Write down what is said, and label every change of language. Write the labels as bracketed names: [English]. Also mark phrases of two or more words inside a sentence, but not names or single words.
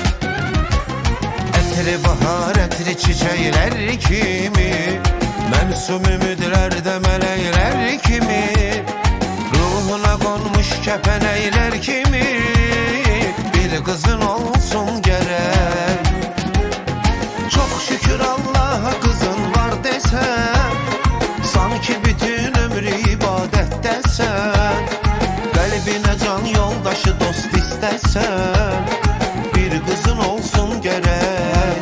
[Azerbaijani] Ətri bahar, ətri çiçəklər kimi, məsum ümidlərdə mələklər kimi, ruhuna qonmuş kəpənəklər kimi bir qızın olsun gərək. [Turkish] Çok şükür Allah'a kızın var desen, sanki bütün ömrü ibadettesen, kalbine can yoldaşı dost istesen, bir kızın olsun gerek.